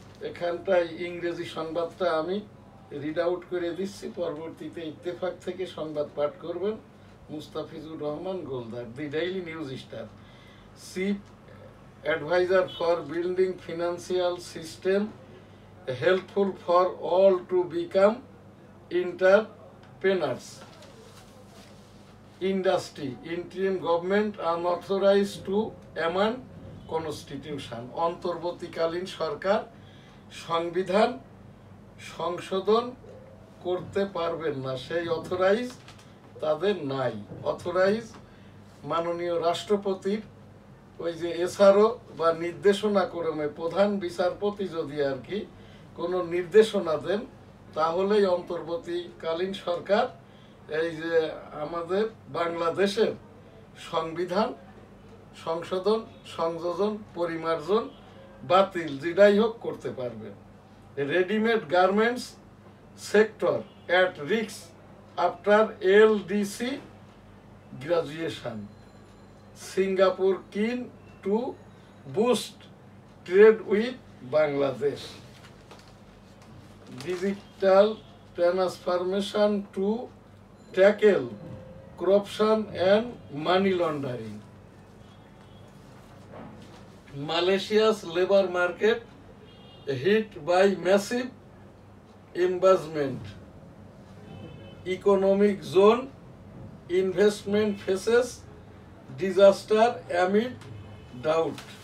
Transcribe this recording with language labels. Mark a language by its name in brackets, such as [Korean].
[Bangla] এখানটায় ইংরেজি সংবাদটা আমি রিড আউট করে দিচ্ছি, পরবর্তীতে ইত্তেফাক থেকে সংবাদ পাঠ করবেন মুস্তাফিজুর রহমান গোলদার। [English] The daily news star, chief adviser for building financial system helpful for all to become entrepreneurs. Industry, interim government unauthorized to amend constitution. [Bangla] অন্তর্বর্তীকালীন সরকার সংবিধান সংশোধন করতে পারবেন না, সেই অথরাইজ তাদের নাই। অথরাইজ মাননীয় রাষ্ট্রপতির ওই যে এসআরও বা নির্দেশনা ক্রমে প্রধান বিচারপতি যদি আর কি কোনো নির্দেশনা দেন, তাহলেই অন্তর্বর্তীকালীন সরকার এই যে আমাদের বাংলাদেশের সংবিধান সংশোধন, সংযোজন, পরিমার্জন, বাতিল যেটাই হোক করতে পারবে। [English] Readymade garments sector at risk after LDC graduation. Singapore keen to boost trade with Bangladesh. Digital transformation to tackle corruption and money laundering. Malaysia's labor market hit by massive investment. Economic zone investment faces disaster amid doubt.